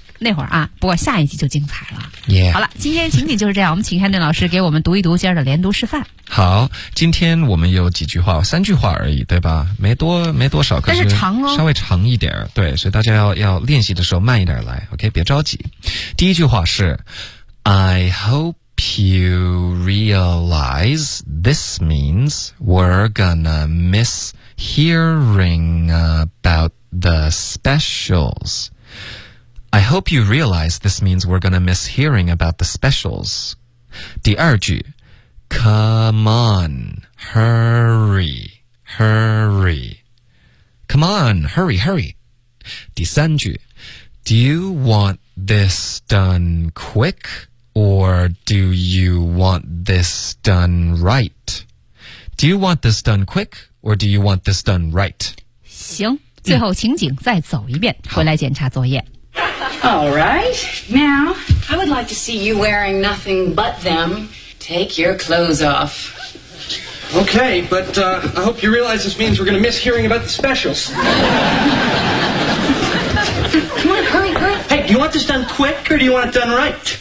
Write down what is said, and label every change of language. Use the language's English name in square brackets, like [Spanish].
[Chinese] 那会儿啊，不过下一集就精彩了。 [English] Yeah. [Chinese] 好了，今天情景就是这样。我们请 Hannah 老师给我们读一读今儿的连读示范。好，今天我们有几句话，三句话而已，对吧？没多少，但是长哦，稍微长一点。对，所以大家要练习的时候慢一点来 ，OK？别着急。第一句话是 [English] ，I hope you realize this means we're gonna miss hearing about the specials. I hope you realize this means we're gonna miss hearing about the specials. [Chinese] 第二句 [English] Come on, hurry, hurry. Come on, hurry, hurry. [Chinese] 第三句 [English] Do you want this done quick or do you want this done right? Do you want this done quick or do you want this done right? [Chinese] 行，最后情景再走一遍，回来检查作业。 [English] All right. Now, I would like to see you wearing nothing but them. Take your clothes off. Okay, but, I hope you realize this means we're gonna miss hearing about the specials. Come on, hurry, hurry. Hey, do you want this done quick or do you want it done right?